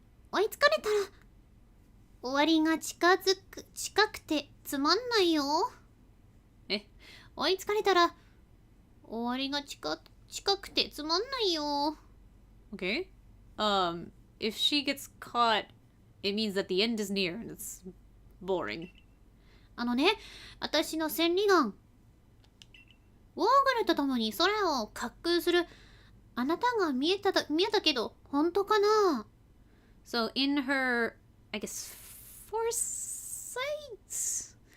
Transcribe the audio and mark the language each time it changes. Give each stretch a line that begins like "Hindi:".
Japanese: 追いつかれたら終わりが近くてつまんないよ。追いつかれたら終わりが近くてつまんないよ。
English: Okay. If she gets caught, it means that the end is near and it's boring.
Japanese: 私の千里眼。ウォーグルと共に空を滑空するあなたが見えたけど本当かな？
English: So in her, I guess, foresight?